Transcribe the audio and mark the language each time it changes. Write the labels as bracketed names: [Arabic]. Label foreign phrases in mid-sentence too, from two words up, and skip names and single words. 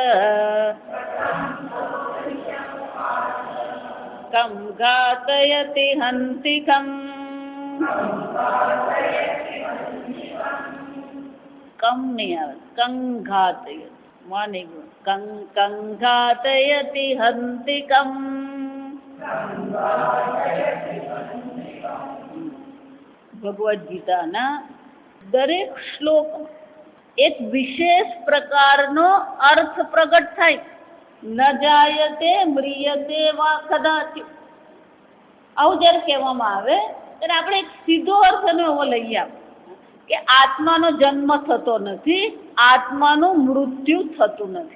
[Sanskrit] कं घातयति हन्तिकम् कं [Gujarati] નહીં આવે [Sanskrit] कं घातयति माने कं घातयति हन्तिकम्। [Gujarati] ભગવદ્ ગીતાના દરેક શ્લોક એક વિશેષ પ્રકારનો અર્થ પ્રગટ થાય. [Sanskrit] न जायते म्रियते वा कदाचित [Gujarati] આવું જ્યારે કહેવામાં આવે ત્યારે આપણે એક સીધો અર્થ એવો લઈએ કે આત્માનો જન્મ થતો નથી, આત્માનું મૃત્યુ થતું નથી.